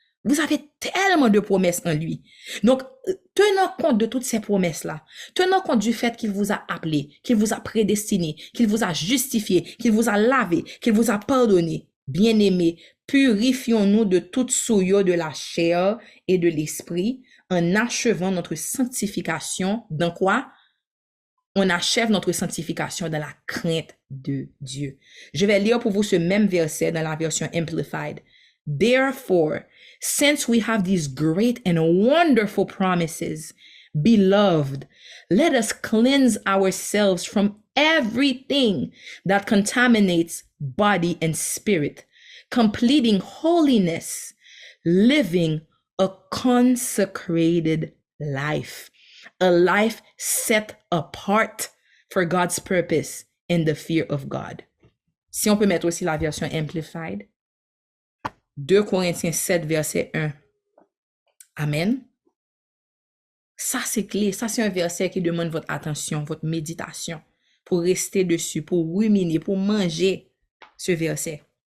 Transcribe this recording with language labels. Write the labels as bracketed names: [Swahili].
[French] Vous avez tellement de promesses en lui. Donc, tenant compte de toutes ces promesses-là, tenant compte du fait qu'il vous a appelé, qu'il vous a prédestiné, qu'il vous a justifié, qu'il vous a lavé, qu'il vous a pardonné, bien-aimés, purifions-nous de toute souillure de la chair et de l'esprit en achevant notre sanctification. Dans quoi? On achève notre sanctification dans la crainte de Dieu. Je vais lire pour vous ce même verset dans la version Amplified. [English] Therefore, since we have these great and wonderful promises, beloved, let us cleanse ourselves from everything that contaminates body and spirit, completing holiness, living a consecrated life. A life set apart for God's purpose in the fear of God. [French] Si on peut mettre aussi la version Amplified. 2 Corinthiens 7, verset 1. Amen. Ça, c'est clé. Ça, c'est un verset qui demande votre attention, votre méditation, pour rester dessus, pour ruminer, pour manger ce verset.